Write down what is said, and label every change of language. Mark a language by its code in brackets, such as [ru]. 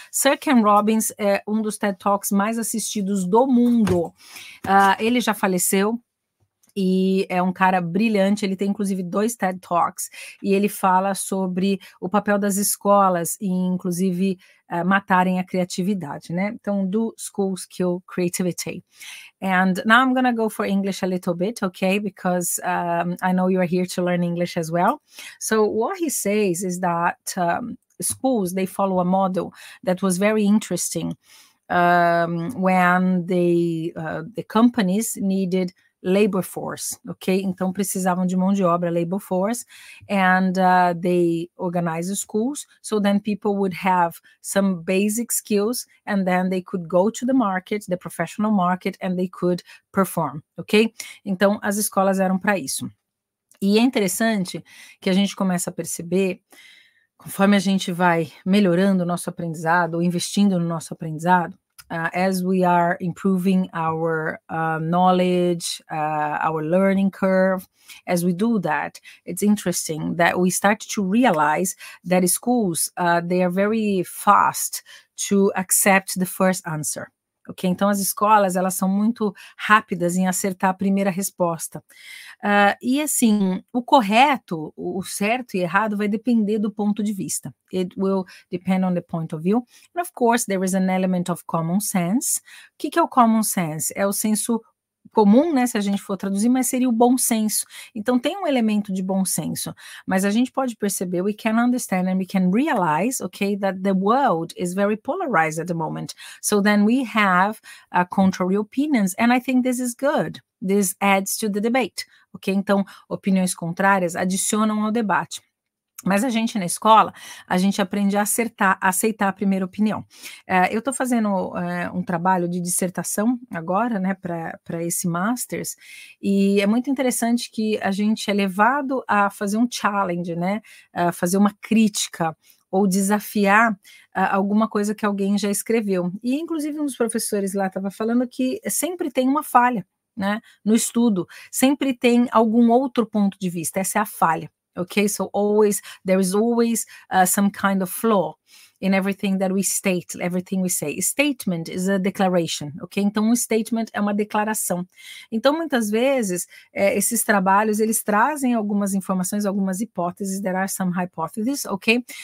[pt] Sir Ken Robbins é um dos TED Talks mais assistidos do mundo. Ele já faleceu, e é um cara brilhante, ele tem inclusive 2 TED Talks, e ele fala sobre o papel das escolas em, inclusive, matarem a criatividade, né? [en] Então, do schools kill creativity. And now I'm gonna go for English a little bit, okay? Because I know you're here to learn English as well. So what he says is that schools, they follow a model that was very interesting when the companies needed labor force, okay? [pt] Então precisavam de mão de obra, [en] labor force, and they organized the schools, so then people would have some basic skills, and then they could go to the market, the professional market, and they could perform, ok? [pt] Então as escolas eram para isso. E é interessante que a gente começa a perceber, conforme a gente vai melhorando o nosso aprendizado, [en] ou investindo no nosso aprendizado, as we are improving our knowledge, our learning curve, as we do that, it's interesting that we start to realize that schools, they are very fast to accept the first answer. [pt] Ok, então as escolas, elas são muito rápidas em acertar a primeira resposta. E assim, o correto, o certo e errado vai depender do ponto de vista. [en] It will depend on the point of view. And of course, there is an element of common sense. [pt] O que é o common sense? É o senso comum, né, se a gente for traduzir, mas seria o bom senso. Então tem um elemento de bom senso, mas a gente pode perceber, [en] we can understand and we can realize, okay, that the world is very polarized at the moment. So then we have contrary opinions, and I think this is good. This adds to the debate, ok? [pt] Então, opiniões contrárias adicionam ao debate. Mas a gente na escola, a gente aprende a aceitar a primeira opinião. Eu estou fazendo um trabalho de dissertação agora, né, para esse Masters, e é muito interessante que a gente é levado a fazer um challenge, né, fazer uma crítica, ou desafiar alguma coisa que alguém já escreveu. E inclusive um dos professores lá estava falando que sempre tem uma falha, né, no estudo, sempre tem algum outro ponto de vista, essa é a falha. [en] Okay, so there is always some kind of flaw in everything that we state, everything we say. A statement is a declaration, ok? [pt] Então, um statement é uma declaração. Então, muitas vezes, esses trabalhos, eles trazem algumas informações, algumas hipóteses, [en] there are some hypotheses, ok?